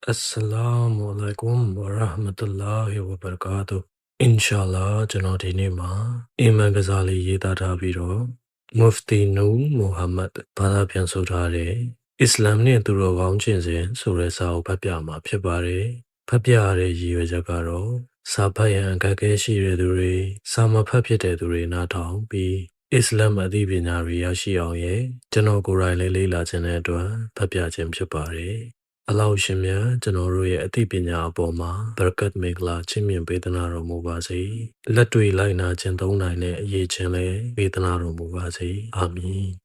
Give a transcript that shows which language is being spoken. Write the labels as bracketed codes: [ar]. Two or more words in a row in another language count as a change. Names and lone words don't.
[ar] Assalamu alaikum wa rahmatullahi wa barakatuh. [my] Inshallah ကျွန်တော်ဒီနေ့မှာအီမန်ကစားလေးရေးသားထားပြီးတော့ Mufti Noor Muhammad ဘာသာပြန်ဆိုထားတဲ့အစ္စလာမ်နဲ့သူတော်ကောင်းချင်းစဉ်ဆို တဲ့စာအုပ်ဖတ်ပြမှာဖြစ်ပါတယ်။ဖတ်ပြရတဲ့ရည်ရွယ်ချက်ကတော့စာဖတ်ရန်အခက်အခဲရှိတဲ့သူတွေစာမဖတ်ဖြစ်တဲ့သူတွေနားထောင်ပြီးအစ္စလာမ်အသိပညာတွေရရှိအောင်ရဲ့ကျွန်တော်ကိုယ်တိုင်လေးလေ့လာခြင်းတဲ့အတွက်ဖတ်ပြခြင်းဖြစ်ပါတယ်။ အလောင်းရှင်များကျွန်တော်တို့ရဲ့အသိပညာအပေါ်မှာဘရကတ်မင်္ဂလာချီးမြှင့်ပေးသနာတော်မူပါစေလက်တွေ့လိုက်နာခြင်းသုံးနိုင်တဲ့အရေးချင်းလည်းပေးသနာတော်မူပါစေအာမင်